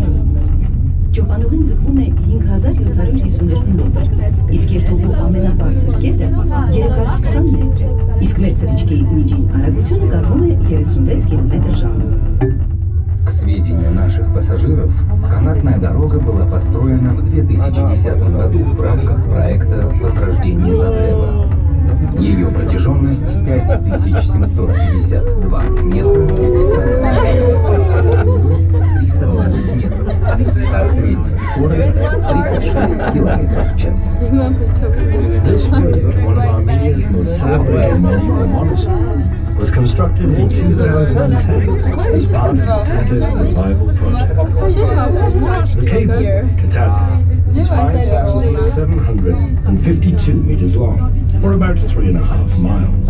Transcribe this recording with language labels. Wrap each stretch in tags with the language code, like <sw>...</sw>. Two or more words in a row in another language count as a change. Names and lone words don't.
<hy>Ճոպանուղին ձգվում է 5752 մետր, իսկ երթուղու ամենաբարձր գետը 320 մետր է, իսկ մեր թռիչքի միջին արագությունը կազմում է 36 կմ/ժ։</hy> <ru>К сведению наших пассажиров, канатная дорога была построена в 2010 году в рамках проекта «Возрождение Татева». Ее протяженность 5752 метра, длиной 320 метров, а средняя скорость 36 километров в час.</ru> <en>This bridge, one of Armenia's most celebrated medieval monasteries, was constructed in 2010 as part of the Tatev revival project. The cable to Tatev is 5,752 meters long, or about 3.5 miles.</en>